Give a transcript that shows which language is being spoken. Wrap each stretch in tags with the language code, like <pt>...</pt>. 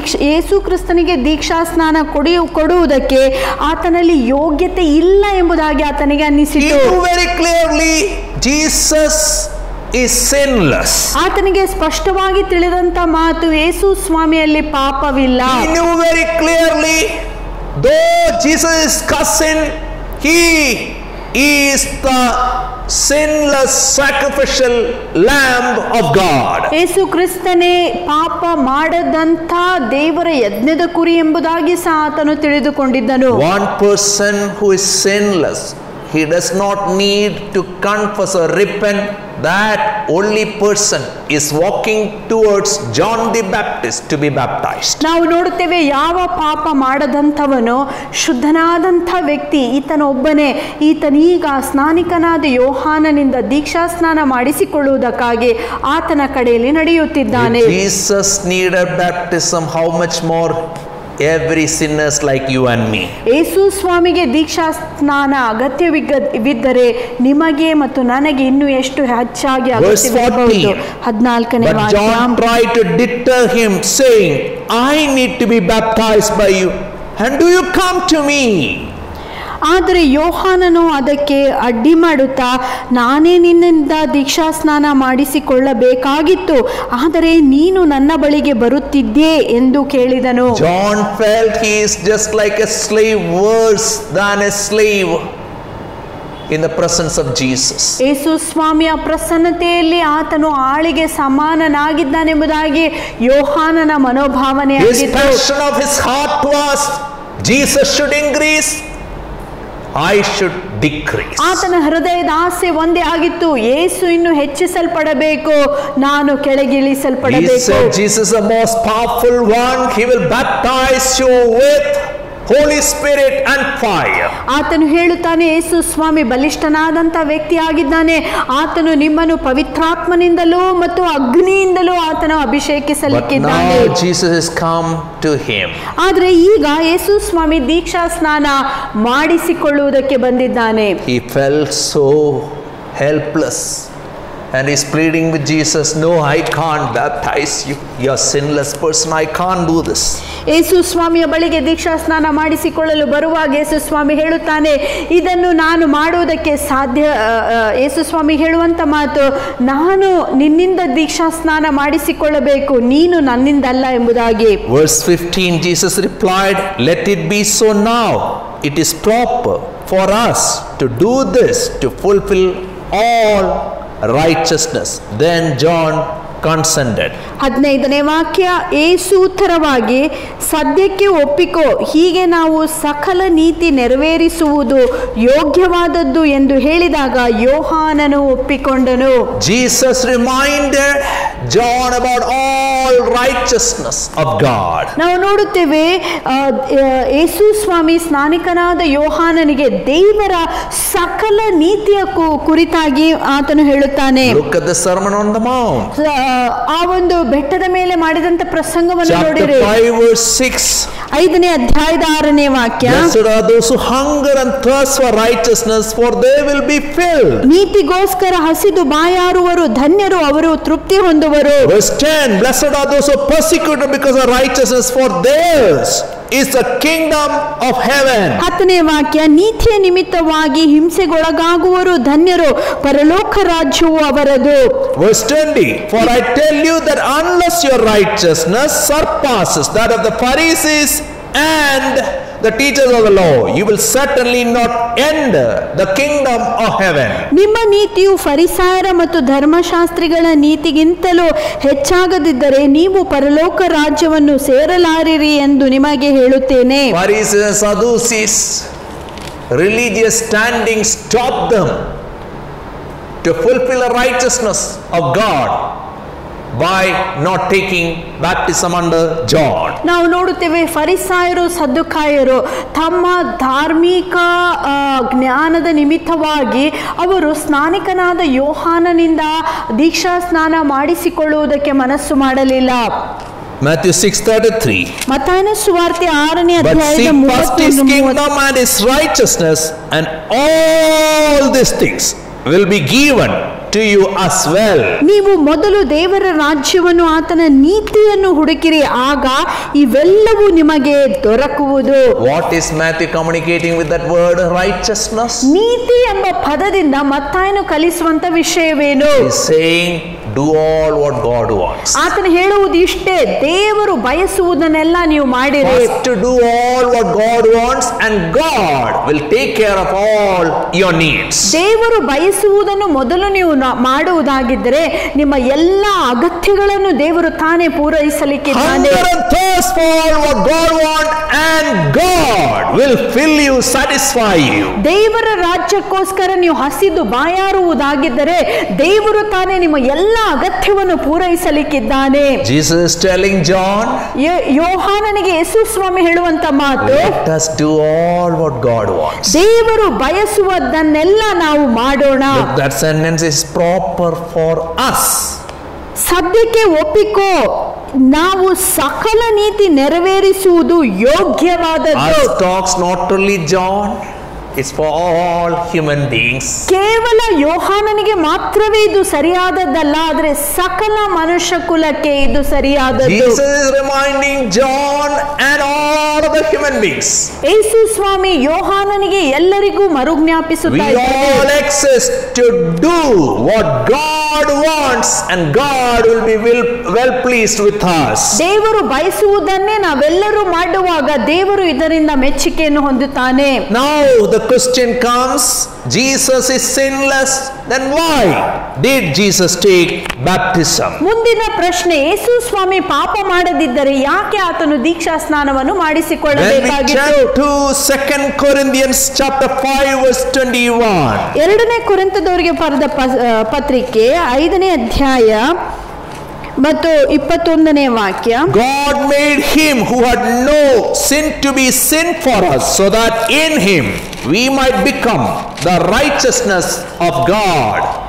<kn>ಯೇಸು ಕ್ರಿಸ್ತನಿಗೆ ದೀಕ್ಷಾ ಸ್ನಾನ ಕೊಡುವುದಕ್ಕೆ ಆತನಲ್ಲಿ ಯೋಗ್ಯತೆ ಇಲ್ಲ ಎಂಬುದಾಗಿ ಆತನಿಗೆ ಅನ್ನಿಸಿತು.</kn> <en>He knew very clearly Jesus is sinless.</en> <kn>ಆತನಿಗೆ ಸ್ಪಷ್ಟವಾಗಿ ತಿಳಿದಂತ ಮಾತು, ಯೇಸು ಸ್ವಾಮಿಯಲ್ಲಿ ಪಾಪವಿಲ್ಲ.</kn> <en>He knew very clearly, though Jesus is cousin, he is the sinless sacrificial lamb of God.</en> <kn>ಯೇಸು ಕ್ರಿಸ್ತನೇ ಪಾಪ ಮಾಡದಂತ ದೇವರ ಯಜ್ಞದ ಕುರಿ ಎಂಬುದಾಗಿ ಸಹ ಆತನು ತಿಳಿದುಕೊಂಡಿದ್ದನು.</kn> <en>One person who is sinless, he does not need to confess or repent. That only person is walking towards John the Baptist to be baptized.</en> <kn>ನಾವು ನೋಡುತ್ತೇವೆ ಯಾವ ಪಾಪ ಮಾಡದಂಥವನು ಶುದ್ಧನಾದಂಥ ವ್ಯಕ್ತಿ ಈತನೊಬ್ಬನೇ. ಈತನೀಗ ಸ್ನಾನಿಕನಾದ ಯೋಹಾನನಿಂದ ದೀಕ್ಷಾ ಸ್ನಾನ ಮಾಡಿಸಿಕೊಳ್ಳುವುದಕ್ಕಾಗಿ ಆತನ ಕಡೆಯಲ್ಲಿ ನಡೆಯುತ್ತಿದ್ದಾನೆ.</kn> <en>Jesus needed baptism, how much more every sinners like you and me.</en> <kn>ಯೇಸು ಸ್ವಾಮಿಗೆ ದೀಕ್ಷಾ ಸ್ನಾನ ಅಗತ್ಯವಿದ್ದರೆ ನಿಮಗೆ ಮತ್ತು ನನಗೆ ಇನ್ನೂ ಎಷ್ಟು ಹೆಚ್ಚಾಗಿ ಅಗತ್ಯವಿರಬಹುದು. 14ನೇ</kn> <en>But</en> <kn>ವಾಕ್ಯ.</kn> <en>John tried to deter him, saying, I need to be baptized by you, and do you come to me?</en> <kn>ಆದರೆ ಯೋಹಾನನು ಅದಕ್ಕೆ ಅಡ್ಡಿ ಮಾಡುತ್ತಾ, ನಾನೇ ನಿನ್ನಿಂದ ದೀಕ್ಷಾ ಸ್ನಾನ ಮಾಡಿಸಿಕೊಳ್ಳಬೇಕಾಗಿತ್ತು, ಆದರೆ ನೀನು ನನ್ನ ಬಳಿಗೆ ಬರುತ್ತಿದ್ದೆ ಎಂದು ಕೇಳಿದನು.</kn> <en>John felt he is just like a slave, worse than a slave. in the presence of Jesus.</en> <kn>ಯೇಸು ಸ್ವಾಮಿಯ ಪ್ರಸನ್ನತೆಯಲ್ಲಿ ಆತನು ಆಳಿಗೆ ಸಮಾನನಾಗಿದ್ದಾನೆಂಬುದಾಗಿ ಯೋಹಾನನ</kn> <en>His</en> <kn>ಮನೋಭಾವನೆಯಾಗಿತ್ತು.</kn> <en>passion of his heart was, Jesus should increase, I should decrease.</en> <kn>ಆತನ ಹೃದಯದ ಆಸೆ ಒಂದೇ ಆಗಿತ್ತು, ಯೇಸು ಇನ್ನು ಹೆಚ್ಚಿಸಲ್ಪಡಬೇಕು, ನಾನು</kn> <en>He</en> <kn>ಕೆಳಗಿಳಿಸಲ್ಪಡಬೇಕು.</kn> <en>said, Jesus is the most powerful one. He will baptize you with Holy Spirit and fire.</en> <kn>ಆತನು ಹೇಳುತ್ತಾನೆ, ಯೇಸು ಸ್ವಾಮಿ ಬಲಿಷ್ಠನಾದಂಥ ವ್ಯಕ್ತಿಯಾಗಿದ್ದಾನೆ, ಆತನು ನಿಮ್ಮನ್ನು ಪವಿತ್ರಾತ್ಮನಿಂದಲೂ ಮತ್ತು ಅಗ್ನಿಯಿಂದಲೂ ಆತನು</kn> <en>But</en> <kn>ಅಭಿಷೇಕಿಸಲಿಕ್ಕಿದ್ದಾನೆ.</kn> <en>now Jesus has come to him.</en> <kn>ಆದ್ರೆ ಈಗ ಯೇಸು ಸ್ವಾಮಿ ದೀಕ್ಷಾ ಸ್ನಾನ ಮಾಡಿಸಿಕೊಳ್ಳುವುದಕ್ಕೆ ಬಂದಿದ್ದಾನೆ.</kn> <en>He felt so helpless and he's pleading with Jesus, no, I can't baptize you. You're a sinless person. I can't do this.</en> <kn>ಯೇಸು ಸ್ವಾಮಿಯ ಬಳಿಗೆ ದೀಕ್ಷಾ ಸ್ನಾನ ಮಾಡಿಸಿಕೊಳ್ಳಲು ಬರುವಾಗ ಯೇಸು ಸ್ವಾಮಿ ಹೇಳುತ್ತಾನೆ, ಇದನ್ನು ನಾನು ಮಾಡುವುದಕ್ಕೆ ಸಾಧ್ಯ. ಯೇಸು ಸ್ವಾಮಿ ಹೇಳುವಂತ ಮಾತು, ನಾನು ನಿನ್ನಿಂದ ದೀಕ್ಷಾ ಸ್ನಾನ ಮಾಡಿಸಿಕೊಳ್ಳಬೇಕು, ನೀನು ನನ್ನಿಂದಲ್ಲ ಎಂಬುದಾಗಿ.</kn> <en>Verse 15, Jesus replied, let it be so now. It is proper for us to do this to fulfill all righteousness. Then John consented.</en> <kn>15ನೇ ವಾಕ್ಯ, ಯೇಸು ಉತ್ತರವಾಗಿ, ಸದ್ಯಕ್ಕೆ ಒಪ್ಪಿಕೋ, ಹೀಗೆ ನಾವು ಸಕಲ ನೀತಿ ನೆರವೇರಿಸುವುದು ಯೋಗ್ಯವಾದದ್ದು ಎಂದು ಹೇಳಿದಾಗ ಯೋಹಾನನು ಒಪ್ಪಿಕೊಂಡನು.</kn> <en>Jesus reminded John about all righteousness of God.</en> <kn>ನಾವು ನೋಡುತ್ತೇವೆ, ಯೇಸು ಸ್ವಾಮಿ ಸ್ನಾನಿಕನಾದ ಯೋಹಾನನಿಗೆ ದೇವರ ಸಕಲ ನೀತಿಯ ಕುರಿತಾಗಿ ಆತನು ಹೇಳುತ್ತಾನೆ.</kn> <en>Look at the Sermon on the Mount.</en> <kn>ಆ ಒಂದು ಬೆಟ್ಟದ ಮೇಲೆ ಮಾಡಿದಂತ ಪ್ರಸಂಗವನ್ನು</kn> <en>Chapter</en> <kn>ನೋಡಿರಿ.</kn> <en>5 verse 6.</en> <kn>5ನೇ ಅಧ್ಯಾಯದ 6ನೇ ವಾಕ್ಯ,</kn> <en>Blessed are those who hunger and thirst for righteousness, for they will be filled.</en> <kn>ನೀತಿಗೋಸ್ಕರ ಹಸಿದು ಬಾಯಾರುವರು, ಧನ್ಯರು, ಅವರು ತೃಪ್ತಿ ಹೊಂದುವರು.</kn> <en>Verse 10, blessed are those who are persecuted because of righteousness, for theirs is the kingdom of heaven.</en> <kn>10ನೇ ವಾಕ್ಯ, ನೀತಿಯ ನಿಮಿತ್ತವಾಗಿ ಹಿಂಸೆಗೊಳಗಾಗುವರು, ಧನ್ಯರು, ಪರಲೋಕ ರಾಜ್ಯವು ಅವರದು.</kn> <en>Verse 20, for I tell you that unless your righteousness surpasses that of the Pharisees and the teachers of the law, you will certainly not enter the kingdom of heaven.</en> <kn>ನಿಮ್ಮ ನೀತಿಯು ಫರಿಸಾಯರ ಮತ್ತು ಧರ್ಮಶಾಸ್ತ್ರಿಗಳ ನೀತಿಗಿಂತಲೂ ಹೆಚ್ಚಾಗದಿದ್ದರೆ ನೀವು ಪರಲೋಕ ರಾಜ್ಯವನ್ನು ಸೇರಲಾರಿರಿ ಎಂದು ನಿಮಗೆ ಹೇಳುತ್ತೇನೆ.</kn> <en>Pharisees and Sadducees, religious standing stopped them to fulfill the righteousness of God by not taking baptism under John.</en> <kn>ನಾವು ನೋಡುತ್ತೇವೆ, ಫರಿಸಾಯರು ಸದ್ದುಕಾಯರು ತಮ್ಮ ಧಾರ್ಮಿಕ ಜ್ಞಾನದ ನಿಮಿತ್ತವಾಗಿ ಅವರು ಸ್ನಾನಿಕನಾದ ಯೋಹಾನನಿಂದ ದೀಕ್ಷಾ ಸ್ನಾನ ಮಾಡಿಸಿಕೊಳ್ಳುವುದಕ್ಕೆ ಮನಸ್ಸು ಮಾಡಲಿಲ್ಲ.</kn> <en>Matthew 6:33.</en> <kn>ಮತ್ತಾಯನ ಸುವಾರ್ತೆ 6ನೇ</kn> <en>But</en> <kn>ಅಧ್ಯಾಯದ</kn> <en>seek first his</en> <kn>31</kn> <en>kingdom and his righteousness, and all these things will be given to you as well.</en> <kn>ನೀವು ಮೊದಲು ದೇವರ ರಾಜ್ಯವನ್ನು ಆತನ ನೀತಿಯನ್ನು ಹುಡುಕಿರಿ, ಆಗ ಇವೆಲ್ಲವೂ ನಿಮಗೆ ದೊರಕುವುದು.</kn> <en>What is Matthew communicating with that word righteousness?</en> <kn>ನೀತಿ ಎಂಬ ಪದದಿಂದ ಮತ್ತಾಯನು ಕಲಿಸುವಂತ ವಿಷಯವೇನು?</kn> <en>He is saying, do all what God wants.</en> <kn>ಆತನು ಹೇಳುವುದು ಇಷ್ಟೇ, ದೇವರು ಬಯಸುವುದನ್ನೆಲ್ಲ ನೀವು ಮಾಡಿರಿ.</kn> <en>First to do all what God wants, and God will take care of all your needs.</en> <kn>ದೇವರು ಬಯಸುವುದನ್ನು ಮೊದಲು ನೀವು ಮಾಡುವುದಾಗಿದ್ದರೆ ನಿಮ್ಮ ಎಲ್ಲ ಅಗತ್ಯಗಳನ್ನು ದೇವರು ತಾನೇ ಪೂರೈಸಲಿಕ್ಕಿದ್ದಾನೆ.</kn> <en>Hunger and thirst for all what God wants, and God will fill you, satisfy you.</en> <kn>ದೇವರ ರಾಜ್ಯಕ್ಕೋಸ್ಕರ ನೀವು ಹಸಿದು ಬಾಯಾರುವುದಾಗಿದ್ದರೆ ದೇವರು ತಾನೇ ನಿಮ್ಮ ಎಲ್ಲ ಅಗತ್ಯವನ್ನು ಪೂರೈಸಲಿಕ್ಕಿದ್ದಾನೆ.</kn> <en>Jesus is telling John,</en> <kn>ಯೋಹಾನನಿಗೆ ಯೇಸು ಸ್ವಾಮಿ ಹೇಳುವಂತ ಮಾತು,</kn> <en>let us do all what God wants.</en> <kn>ದೇವರು ಬಯಸುವುದನ್ನೆಲ್ಲ ನಾವು ಮಾಡೋಣ.</kn> <en>Look, that sentence is proper for us.</en> <kn>ಸದ್ಯಕ್ಕೆ ಒಪ್ಪಿಕೋ, ನಾವು ಸಕಲ ನೀತಿ ನೆರವೇರಿಸುವುದು ಯೋಗ್ಯವಾದದ್ದು.</kn> <en>Us talks not only John, it's for all human beings.</en> <kn>ಕೇವಲ ಯೋಹಾನನಿಗೆ ಮಾತ್ರವೇ ಇದು ಸರಿಯಾದದ್ದಲ್ಲ, ಆದರೆ ಸಕಲ ಮನುಷ್ಯ ಕುಲಕ್ಕೆ ಇದು ಸರಿಯಾದದ್ದು.</kn> <en>Jesus is reminding John and all of the human beings.</en> <kn>ಯೇಸು ಸ್ವಾಮಿ ಯೋಹಾನನಿಗೆ ಎಲ್ಲರಿಗೂ</kn> <en>We</en> <kn>ಮರುಜ್ಞಾಪಿಸುತ್ತಾ</kn> <en>all</en> <kn>ಇದ್ದಾರೆ.</kn> <en>exist to do what God wants, and God will be well pleased with us.</en> <kn>ದೇವರು ಬಯಸುವುದನ್ನೇ ನಾವೆಲ್ಲರೂ ಮಾಡುವಾಗ ದೇವರು ಇದರಿಂದ ಮೆಚ್ಚುಗೆಯನ್ನು ಹೊಂದುತ್ತಾನೆ.</kn> <en>Now the question comes, Jesus is sinless, then why did Jesus take baptism?</en> <kn>ಮುಂದಿನ ಪ್ರಶ್ನೆ, ಯೇಸು ಸ್ವಾಮಿ ಪಾಪ ಮಾಡದಿದ್ದರೆ ಯಾಕೆ ಆತನು ದೀಕ್ಷಾ ಸ್ನಾನವನ್ನು</kn> <en>When we</en> <kn>ಮಾಡಿಸಿಕೊಳ್ಳಬೇಕಾಗಿತ್ತು?</kn> <en>turn to 2 Corinthians chapter 5 verse 21.</en> <kn>2 ಕೊರಿಂಥದವರಿಗೆ ಬರೆದ ಪತ್ರಿಕೆ 5ನೇ ಅಧ್ಯಾಯ ಮತ್ತು 21ನೇ ವಾಕ್ಯ.</kn> <en>God made him who had no sin to be sin for us, so that in him we might become the righteousness of God.</en>